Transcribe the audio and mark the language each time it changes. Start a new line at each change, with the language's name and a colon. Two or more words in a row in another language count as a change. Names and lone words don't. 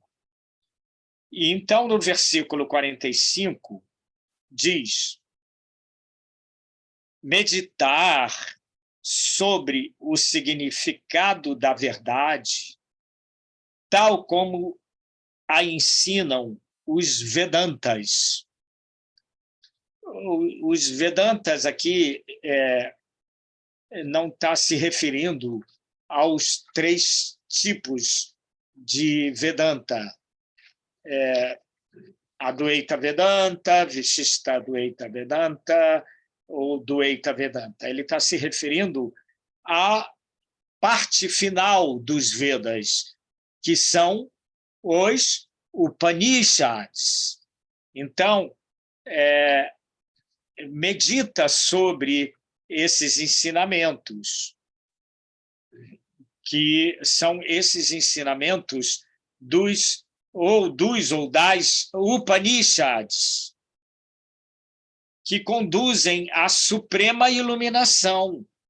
Portuguese: E então, no versículo 45, diz: meditar sobre o significado da verdade, tal como a ensinam os Vedantas. Os Vedantas aqui não está se referindo aos 3 tipos de Vedanta. Advaita Vedanta, Vishishta Advaita Vedanta ou Dvaita Vedanta. Ele está se referindo à parte final dos Vedas, que são os Upanishads. Então, medita sobre esses ensinamentos, que são esses ensinamentos dos ou dos ou das Upanishads, que conduzem à suprema iluminação.